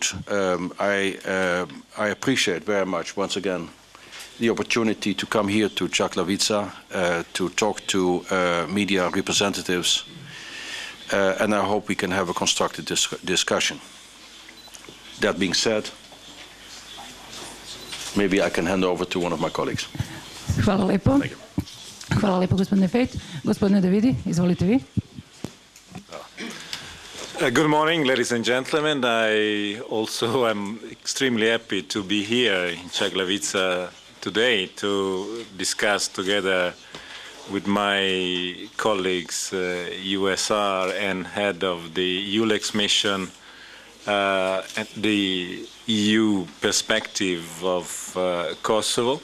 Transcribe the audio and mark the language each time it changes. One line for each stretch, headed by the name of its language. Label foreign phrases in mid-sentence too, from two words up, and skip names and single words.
English: I appreciate very much, once again, the opportunity to come here to Čaklavica, to talk to media representatives, and I hope we can have a constructive discussion. That being said, maybe I can hand over to one of my colleagues.
Serbian: Hvala lepo. Hvala lepo, gospodine Fejt. Gospodine Davidi, izvolite vi.
English: Good morning, ladies and gentlemen. I also am extremely happy to be here in Čaklavica today to discuss together with my colleagues, USR and head of the EULEX mission, at the EU perspective of Kosovo.